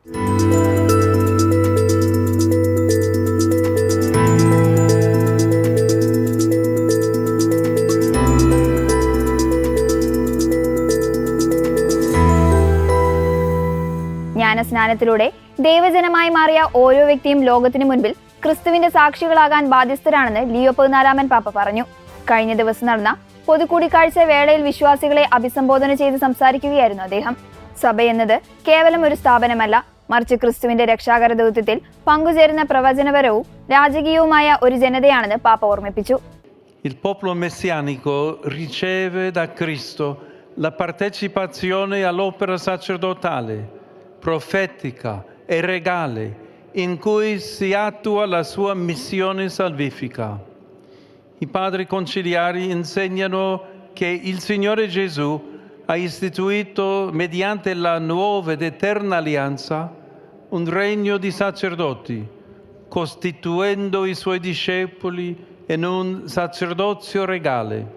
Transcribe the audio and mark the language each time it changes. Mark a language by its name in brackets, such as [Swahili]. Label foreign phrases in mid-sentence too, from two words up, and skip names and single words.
[Malayalam] ജ്ഞാനസ്നാനത്തിലൂടെ ദൈവജനമായി മാറിയ ഓരോ വ്യക്തിയും ലോകത്തിനു മുൻപിൽ ക്രിസ്തുവിന്റെ സാക്ഷികളാകാൻ ബാധ്യസ്ഥരാണെന്ന് ലിയോ 14 പാപ്പ പറഞ്ഞു. കഴിഞ്ഞ ദിവസം നടന്ന പൊതുകൂടിക്കാഴ്ച വേളയിൽ വിശ്വാസികളെ അഭിസംബോധന ചെയ്ത് സംസാരിക്കുകയായിരുന്നു അദ്ദേഹം. സഭയെന്നത് കേവലം ഒരു സ്ഥാപനമല്ല, മറിച്ച് ക്രിസ്തുവിന്റെ രക്ഷാകര ദൗത്യത്തിൽ പങ്കുചേരുന്ന പ്രവചനപരവും രാജകീയവുമായ ഒരു ജനതയാണെന്ന് പാപ്പ ഓർമ്മിപ്പിച്ചു. [Italian] Il popolo messianico riceve da Cristo la partecipazione all'opera sacerdotale, profetica e regale in cui si attua la sua missione salvifica. I padri conciliari insegnano che il Signore Gesù ha istituito mediante la nuova ed eterna alleanza un regno di sacerdoti, costituendo i suoi discepoli in un sacerdozio regale.